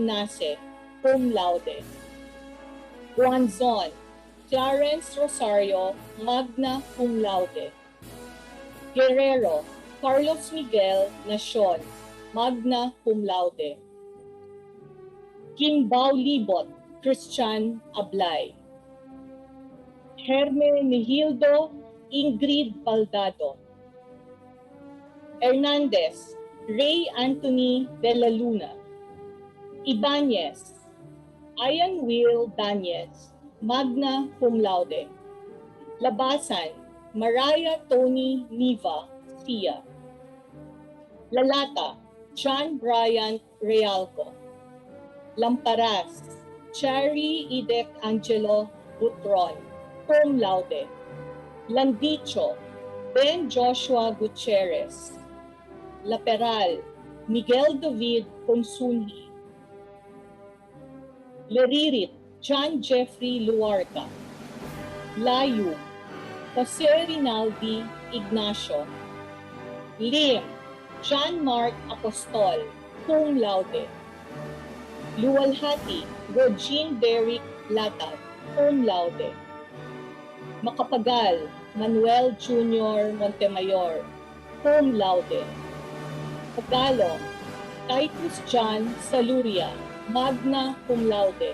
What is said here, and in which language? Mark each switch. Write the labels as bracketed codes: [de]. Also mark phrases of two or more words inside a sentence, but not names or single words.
[la] Nase, cum laude. [tl] Guanzon, Clarence Rosario, [la] magna cum laude. [tl] Guerrero, Carlos Miguel Nacion, [la] magna cum laude. [tl] Kimbao Libot, Christian Ablay. Herme Nihildo Ingrid Baldado. Hernandez, Ray Anthony de la Luna. Ibanez, Ian Will Daniels, [la] magna cum laude. [tl] Labasan, Mariah Tony Niva, Sia. Lalata, John Bryant Realco. Lamparas, Cherry Edec Angelo Butron, [la] cum laude. [tl] Landicho, Ben Joshua Gutierrez. Laperal, Miguel David Consunhi. Leririt, John Jeffrey Luarca. Layu, Jose Rinaldi Ignacio. Lim, John Mark Apostol, [la] cum laude. [tl] Luwalhati, Regine Derrick Latag, [la] cum laude. [tl] Makapagal, Manuel Jr. [la] Montemayor, cum laude. [tl] Tagalog, Titus John Saluria, [la] magna cum laude.